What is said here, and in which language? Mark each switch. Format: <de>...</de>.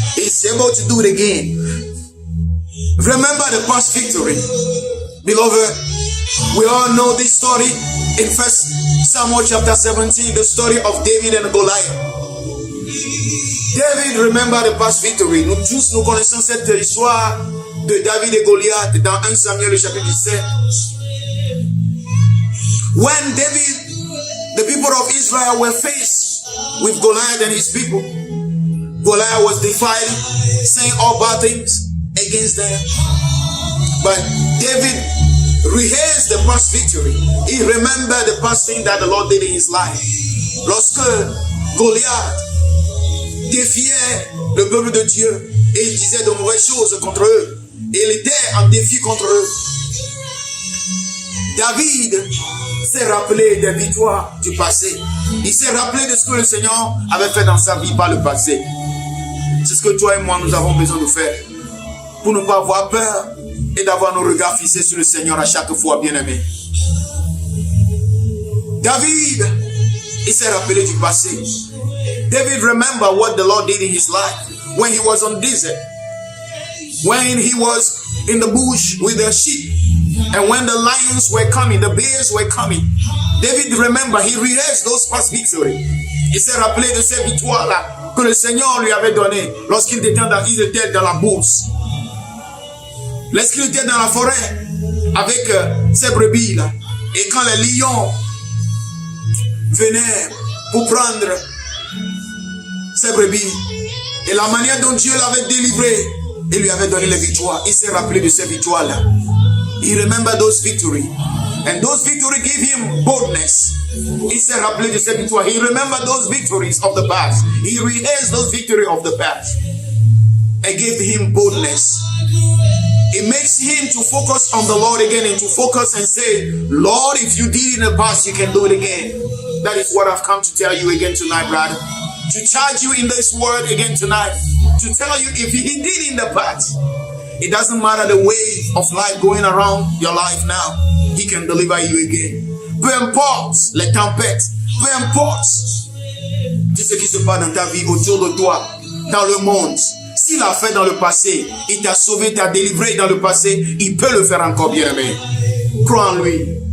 <en>He's able to do it again. Remember the past victory. Beloved, we all know this story in 1 Samuel chapter 17, the story of David and Goliath. David, remember the past victory.</en> <fr>Nous tous, nous connaissons cette histoire de David et Goliath dans 1 Samuel chapitre 17.</fr> <en>When David, the people of Israel were faced with Goliath and his people, Goliath was defiling, saying all bad things against them. But David rehearsed the past victory. He remembered the past thing that the Lord did in his life.</en> <fr>Lorsque Goliath défiait le peuple de Dieu et il disait de mauvaises choses contre eux, et il était en défi contre eux, David s'est rappelé des victoires du passé. Il s'est rappelé de ce que le Seigneur avait fait dans sa vie par le passé. C'est ce que toi et moi nous avons besoin de faire pour ne pas avoir peur et d'avoir nos regards fixés sur le Seigneur à chaque fois, bien-aimé. David, il s'est rappelé du passé.</fr> <en>David remember what the Lord did in his life when he was on desert, when he was in the bush with the sheep, and when the lions were coming, the bears were coming. David remember, he rehearsed those past victories.</en> <fr>Il s'est rappelé de ces victoires-là que le Seigneur lui avait données lorsqu'il était dans la bourse. Lorsqu'il était dans la forêt avec ses brebis là, et quand les lions venaient pour prendre ses brebis, et la manière dont Dieu l'avait délivré et lui avait donné les victoires, il s'est rappelé de ces victoires là.</fr> <en>He remembered those victories, and those victories gave him boldness.</en> <fr>Il s'est rappelé de ces victoires.</fr> <en>He remembered those victories of the past. He rehearsed those victories of the past, and gave him boldness. It makes him to focus on the Lord again and to focus and say, Lord, if you did it in the past, you can do it again. That is what I've come to tell you again tonight, brother. To charge you in this word again tonight. To tell you if he did it in the past, it doesn't matter the wave of life going around your life now. He can deliver you again.</en> <fr>Peu importe les tempêtes, peu importe tout ce qui se passe dans ta vie, autour de toi, dans le monde. S'il l'a fait dans le passé, il t'a sauvé, t'a délivré dans le passé, il peut le faire encore, bien aimé. Crois en lui.</fr>